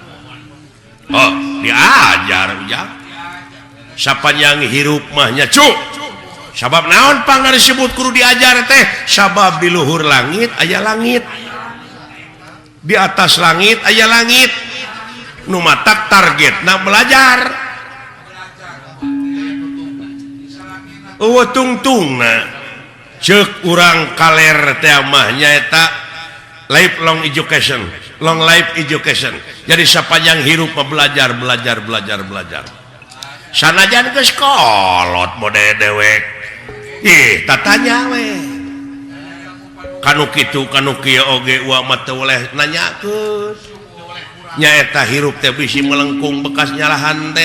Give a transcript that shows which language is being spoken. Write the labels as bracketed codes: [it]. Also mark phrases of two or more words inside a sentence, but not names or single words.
[su] diajar ya sapanjang hirup mah nya cu sabab naon pangna disebut kudu diajar teh sabab di luhur langit aya langit di atas langit aya langit nu matak targetna belajar eueuh tungtungna cek urang kaler teh mah nyaeta [en] lifelong education, long life education. [su] Jadi sapanjang hirup belajar. Sanajan geus kolot mode dewek. Tatanya we. Kanu kitu kanu kieu oge wa mah teu oleh nanyakeun. Nyaeta hirup teh bisi melengkung bekas nyalahan teh.